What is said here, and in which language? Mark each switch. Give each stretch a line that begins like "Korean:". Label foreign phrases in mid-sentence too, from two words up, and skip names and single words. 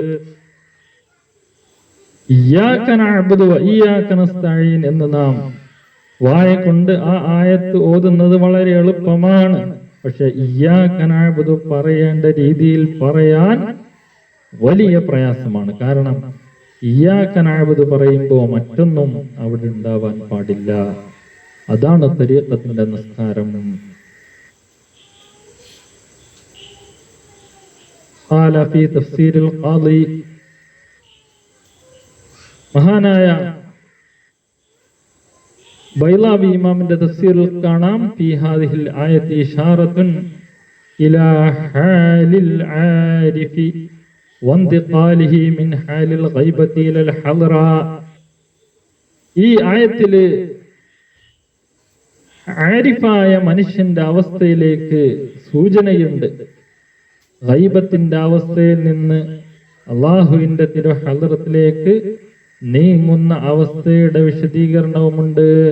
Arabic: إياك نعبد وإياك نستعين
Malayalam: എന്ന് നാം വായ കൊണ്ട് ആ ആയത്ത് ഓതുന്നത് വളരെ എളുപ്പമാണ്. പക്ഷെ
Arabic: إياك نعبد
Malayalam: പറയേണ്ട രീതിയിൽ പറയാൻ വലിയ പ്രയാസമാണ്. കാരണം
Arabic: إياك نعبد
Malayalam: പറയുമ്പോൾ മറ്റൊന്നും അവിടെ ഉണ്ടാവാൻ പാടില്ല. അതാണ് തരീഖത്തിന്റെ നിസ്കാരം.
Arabic: قال في تفسير القاضي,
Malayalam: മഹാനായ ബൈളാവി ഇമാമിന്റെ തഫ്സീറിൽ കാണാം,
Arabic: في هذه الآية إشارة إلى حال العارف وانتقاله من حال الغيبة إلى الحضرة.
Malayalam: ഈ ആയത്തില് ആരിഫായ മനുഷ്യന്റെ അവസ്ഥയിലേക്ക് സൂചനയുണ്ട്. ഗൈബത്തിന്റെ അവസ്ഥയിൽ നിന്ന് അള്ളാഹുവിന്റെ തിരുഹളറത്തിലേക്ക് നീങ്ങുന്ന അവസ്ഥയുടെ വിശദീകരണവുമുണ്ട്.